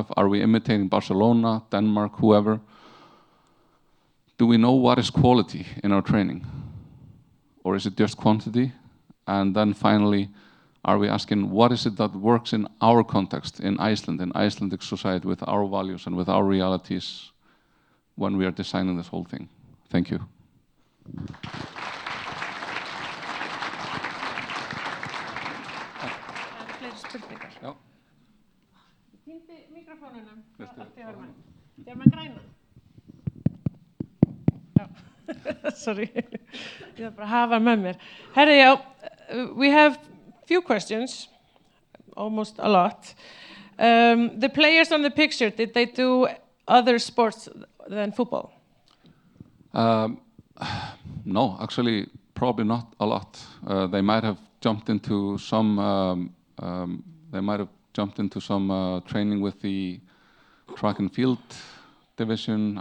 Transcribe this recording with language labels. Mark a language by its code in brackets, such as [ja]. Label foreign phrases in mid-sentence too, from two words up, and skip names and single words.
[en] Are we imitating Barcelona, Denmark, whoever? Do we know what is quality in our training? Or is it just quantity? And then finally, are we asking what is it that works in our context, in Iceland, in Icelandic society, with our values and with our realities when we are designing this whole thing? Thank you. [is] Já. Ég týndi mikrofónunum. Sér maður græna? Já, sorry. Ég þarf bara að hafa með mér. Herri, já, [en] we have few questions, almost a lot. The players on the picture, did they do other sports than football? No, actually, probably not a lot. They might have jumped into some training with the track and field division.